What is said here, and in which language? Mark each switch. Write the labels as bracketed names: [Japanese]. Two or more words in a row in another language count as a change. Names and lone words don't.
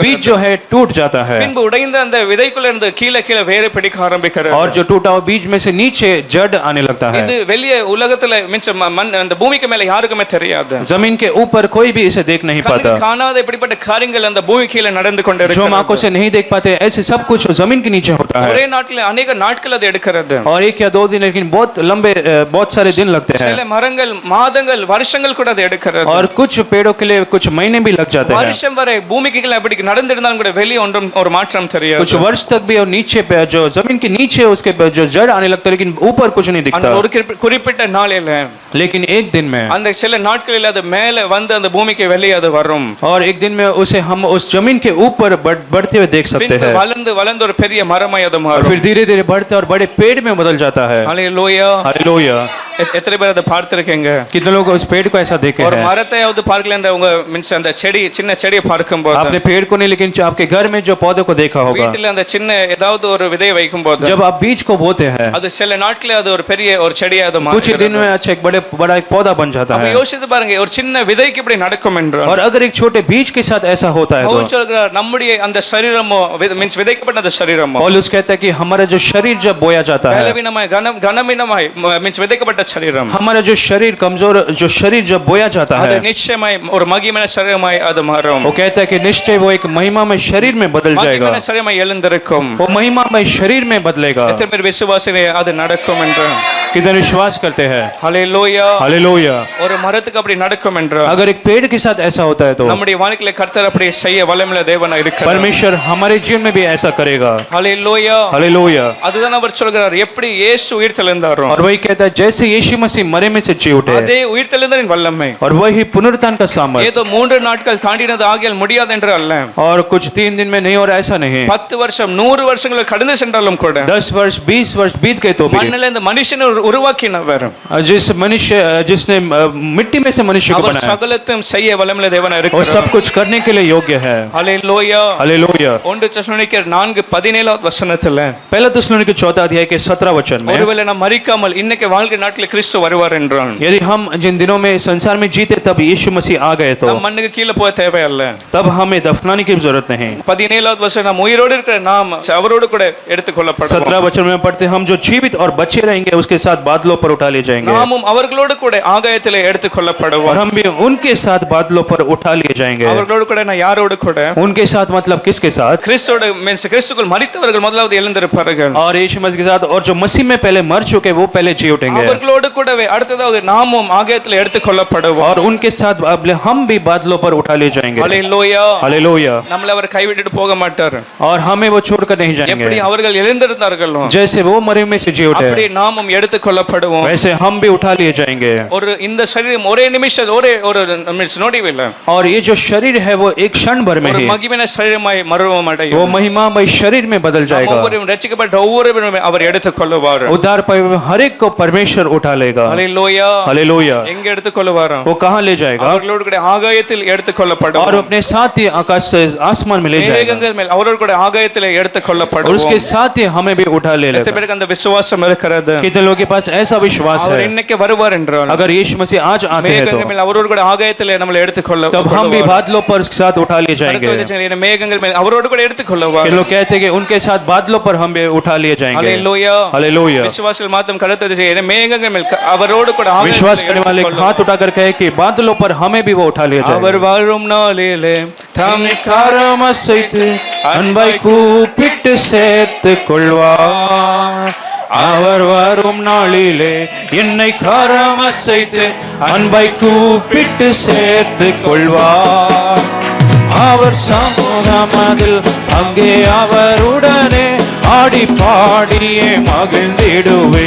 [Hindi] बीज जो है टूट जाता है, [Tamil] பின்பு உடைந்த அந்த விதைக்குள்ள இருந்து கீழே வேறு பிடிக்க ஆரம்பிக்கிறது. [Hindi] और जो टूटा हुआ बीज में से नीचे जड़ आने लगता है। [Tamil] இது வெளியே உலகத்துல மீன்ஸ் அந்த பூமிக்கு மேல யாருக்குமே தெரியாது. [Hindi] जमीन के ऊपर कोई भी इसे देख नहीं पाता। [Tamil] காணாத இப்படிப்பட்ட காரியங்கள் அந்த பூமி கீழே நடந்து கொண்டிருக்கிறது. [Hindi] जो हम आंखों से नहीं देख पाते, ऐसे सब कुछ जमीन के नीचे होता है। [Tamil] ஒரே நாட்கள் अनेक நாட்கள் அது எடுக்கிறது. [Hindi] और एक या दो दिन, लेकिन बहुत लंबे बहुत सारे दिन लगते हैं। [Tamil] சில மரங்கள் மாதங்கள் வருஷங்கள் கூட அது எடுக்கிறது. [Hindi] और कुछ पेड़ों के लिए कुछ महीने भी लग जाते हैं। [Tamil] வருஷம் வரை பூமிக்கு கீழே அப்படி நடந்திருந்தாலும் கூட வெளியே ஒன்றும் ஒரு மாற்றம் தெரியாது. [Hindi] कुछ वर्ष तक भी, और नीचे पे जो जमीन के नीचे उसके जो जड़ आने लगता है, लेकिन ऊपर कुछ नहीं दिखता। [Tamil] அந்த ஒரு குறிப்பிட்ட நாளில [Hindi] लेकिन एक दिन में, [Tamil] அந்த சில நாட்களில் அது மேலே வந்து அந்த பூமிக்கு வெளியே அது வரும். [Hindi] और एक दिन में उसे हम उस जमीन के ऊपर बढ़ते हुए देख सकते हैं। [Tamil] வளர்ந்து வளர்ந்து ஒரு பெரிய மரமாய் அது [Hindi] और [Tamil] மாறும். [Hindi] फिर धीरे धीरे बढ़ते और बड़े पेड़ में बदल जाता है। [Tamil] ஹல்லேலூயா. [Hindi] हालेलुया। [Tamil] எத்தனை பேர் அதை பார்த்திருக்கீங்க? [Hindi] कितने लोग उस पेड़ को ऐसा देखे [Tamil] ஒரு [Hindi] हैं? [Tamil] மரத்தையாவது பார்க்கல அந்த உங்க மீன்ஸ் அந்த செடி சின்ன செடியை பார்க்கும்போது [Hindi] आपने पेड़ को नहीं, लेकिन आपके घर में जो पौधे को देखा होगा, [Tamil] வீட்டில் அந்த சின்ன ஏதாவது ஒரு விதையை வைக்கும்போது [Hindi] जब आप बीज को बोते हैं, [Tamil] அது சில நாட்களே அது ஒரு பெரிய ஒரு செடியா அது [Hindi] कुछ ही दिन में अच्छा एक बड़ा एक पौधा बन जाता [Tamil] அப்ப [Hindi] है। [Tamil] யோசித்து பாருங்க, ஒரு சின்ன விதைக்கு இப்படி நடக்கும் என்றால், [Hindi] और अगर एक छोटे बीज के साथ ऐसा होता है [Tamil] பவுல் [Hindi] तो [Tamil] சொல்கிறார் நம்முடைய அந்த சரீரமோ மீன்ஸ் விதைக்கப்பட்ட அந்த சரீரமோ [Hindi] पौलुस कहता है कि हमारा जो शरीर जब बोया जाता है, [Tamil] பலவீனமாய் கனவீனமாய் மீன்ஸ் விதைக்கப்பட்ட சரீரம், [Hindi] हमारा जो शरीर कमजोर जो शरीर जब बोया जाता [Tamil] அது [Hindi] है, [Tamil] நிச்சயமாய் ஒரு மகிமையான சரீரமாய் அது மாறும். [Hindi] वो कहता है कि निश्चय वो एक महिमा में शरीर में बदल जाएगा। [Tamil] மகிமையான சரீரமாய் எழுந்திருக்கும். [Hindi] वो महिमा में शरीर में बदलेगा। [Tamil] எத்தனை பேர் விசுவாசிலே அது நடக்கும் என்று? [Hindi] कितने विश्वास करते हैं? [Tamil] ஹல்லேலூயா. [Hindi] हालेलुया। [Tamil] ஒரு மரத்துக்கு அப்படி நடக்கும் என்று [Hindi] अगर एक पेड़ के साथ ऐसा होता है तो [Tamil] நம்முடைய வாழ்க்கையில கர்த்தர் அப்படி செய்ய வல்லமையுள்ள தேவனாய் இருக்கிறார். [Hindi] परमेश्वर हमारे जीवन में भी ऐसा करेगा। [Tamil] ஹல்லேலூயா. [Hindi] हालेलुया। [Tamil] அதுதான் அவர் சொல்கிறார், எப்படி இயேசு உயிர்த்தெழுந்தாரோ [Hindi] और वही कहता है, जैसे यीशु मसीह मरे में से जी उठे, [Tamil] அதே உயிர்த்தெழுந்தலின் வல்லமை [Hindi] और वही पुनरुत्थान का सामर्थ, [Tamil] ஏதோ 3 நாட்கள் தாண்டினது ஆகியால் முடியாது என்று அல்ல. [Hindi] और कुछ 3 दिन में नहीं, और ऐसा नहीं [Tamil] 10 வருஷம் 100 வருஷங்கள் கடந்து சென்றாலும் கூட [Hindi] 10 वर्ष 20 वर्ष बीत गए तो भी [Tamil] மண்ணில இந்த மனுஷனை உருவாக்கினவர் [Hindi] जिस मनुष्य जिसने मिट्टी में से मनुष्य को [Tamil] அவர் [Hindi] बनाया, [Tamil] சகலத்தையும் செய்ய வல்லமையுள்ள தேவனாய் [Hindi] और [Tamil] இருக்கிறார். [Hindi] सब कुछ करने के लिए योग्य है। [Tamil] ஹல்லேலூயா. [Hindi] हालेलुया। [Tamil] 1 தெசலோனிக்கேயர் 4:17 வசனத்துல [Hindi] पहला थिस्सलुनीके 4 अध्याय के 17 वचन में, [Tamil] ஒருவேளை நாம் மரிக்காமல் இன்னைக்கு வாழ்க்கை நாட்களில் கிறிஸ்து வருவார் என்றால், [Hindi] यदि हम जिन दिनों में संसार में जीते तब यीशु मसीह आ गए तो [Tamil] நாம் மண்ணுக்கு கீழே போக தேவையில்ல. [Hindi] तब हमें दफनाने की जरूरत नहीं। [Tamil] 17வது வசனம், நாம் உயிரோடு இருக்கிற நாம் அவரோடு கூட எடுத்துக்கொள்ளப்படுவோம். [Hindi] 17 वचन में पढ़ते, हम जो जीवित और बचे रहेंगे उसके साथ बादलों पर उठा लिए जाएंगे, [Tamil] நாமும் அவர்களோடு கூட ஆகாயத்திலே எடுத்துக்கொள்ளப்படுவோம். [Hindi] और हम भी उनके साथ बादलों पर उठा लिए जाएंगे। [Tamil] அவர்களோடு கூட நான் யாரோடு கூட? [Hindi] उनके साथ मतलब किसके साथ? [Tamil] கிறிஸ்துவோட மீன்ஸ் கிறிஸ்துக்குள் மரித்தவர்கள் முதலாவது எழுந்திருப்பார்கள். [Hindi] और यीशु मसीह के साथ, और जो मसीह में पहले मर चुके वो पहले जी उठेंगे, [Tamil] அவர்களோடு கூடவே அடுத்ததாவது நாமும் ஆகாயத்திலே எடுத்துக்கொள்ளப்படுவோம். [Hindi] और उनके साथ हम भी बादलों पर उठा लिए जाएंगे। [Tamil] ஹல்லேலூயா. [Hindi] हालेलुया। [Tamil] நம்மள அவர் கைவிட்டுட்டு போக மாட்டார். [Hindi] और हमें वो छोड़कर नहीं [Tamil] எப்படி [Hindi] जाएंगे। [Tamil] அவர்கள் எழுந்திருந்தார்களோ [Hindi] जैसे वो मरे में से जी उठे, [Tamil] அப்படி நாமும் எடுத்துக்கொள்ளப்படுவோம். [Hindi] वैसे हम भी उठा लिए जाएंगे। [Tamil] ஒரு இந்த சரீரம் ஒரே நிமிஷம் ஒரே ஒரு நொடிவில் [Hindi] और ये जो शरीर है वो एक क्षण भर में [Tamil] ஒரு [Hindi] ही [Tamil] மகிமையான சரீரமாய் மறுரூபம் அடையும். [Hindi] वो महिमामय शरीर में बदल जाएगा। [Tamil] ஒவ்வொருவரும் ரட்சிக்கப்பட்ட ஒவ்வொருவரும் அவர் எடுத்துக்கொள்வார். [Hindi] उद्धार पाए हुए हर एक को परमेश्वर उठा लेगा। [Tamil] ஹல்லேலூயா. [Hindi] हालेलुया। [Tamil] எங்க எடுத்துக்கொள்வார்? [Hindi] वो कहाँ ले जाएगा? [Tamil] அவர்களோடு கூட ஆகாயத்தில் [Hindi] और [Tamil] எடுத்துக்கொள்ளப்படுவார். [Hindi] अपने साथ ही आकाश से आसमान में ले जाएगा, [Tamil] மேகங்கள் மேல் அவரோடு கூட ஆகாயத்தில் [Hindi] और [Tamil] எடுத்துக்கொள்ளப்படுவோம். [Hindi] उसके साथ ही हमें भी उठा ले [Tamil] எத்தனை [Hindi] लेगा। [Tamil] பேருக்கு அந்த விசுவாசம் இருக்கிறது? [Hindi] कितने लोगों के पास ऐसा विश्वास [Tamil] அவர் [Hindi] है? [Tamil] இன்னைக்கு வருவார் என்றால் [Hindi] अगर यीशु मसीह आज आते हैं [Tamil] மேகங்கள் மேல் அவரோடு கூட ஆகாயத்தில் நம்மளை எடுத்துக்கொள்ள [Hindi] तो तब हम भी बादलों पर उसके साथ उठा लिए जाएंगे। [Tamil] மேகங்கள் மேல் அவரோடு கூட எடுத்துக்கொள்வார். [Hindi] कि लोग कहते हैं कि उनके साथ बादलों पर हम भी उठा लिए जाएंगे। [Tamil] ஹல்லேலூயா. [Hindi] हालेलुया। [Tamil] விசுவாசிகள் மாத்திரம் கருத்து செய்ய மேகங்கள் மேல் அவரோடு கூட [Hindi] विश्वास करने वाले हाथ उठाकर कहे कि बादलों पर हमें भी वो उठा लिए [Tamil] அவர் [Hindi] जाएंगे। [Tamil] வாழும் நாளிலே தம்மை கரம் அசைத்து அன்பை கூப்பிட்டு சேர்த்து கொள்வார், அவர் வரும் நாளிலே என்னை கரம் அசைத்து அன்பை கூப்பிட்டு சேர்த்து கொள்வார், அவர் சமூகம் அதில் அங்கே அவருடனே ஆடி பாடியே மகிழ்ந்திடுவே.